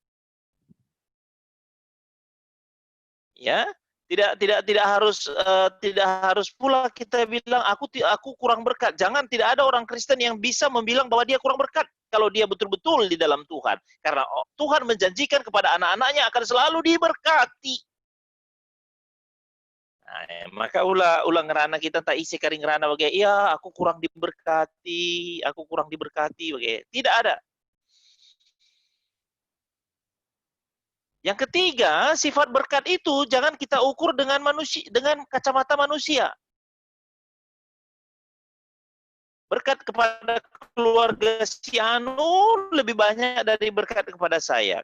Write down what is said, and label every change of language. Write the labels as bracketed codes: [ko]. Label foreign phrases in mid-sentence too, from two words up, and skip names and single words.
[id] Ya, tidak harus pula kita bilang aku kurang berkat. Jangan, tidak ada orang Kristen yang bisa membilang bahwa dia kurang berkat kalau dia betul-betul di dalam Tuhan. Karena Tuhan menjanjikan kepada anak-anaknya akan selalu diberkati. Nah, [btx] maka ulang ngerana kita tak isi karing ngerana bagai, [id] iya aku kurang diberkati, bagai. Tidak ada. Yang ketiga, sifat berkat itu jangan kita ukur dengan kacamata manusia. Berkat kepada keluarga si Anu lebih banyak dari berkat kepada saya.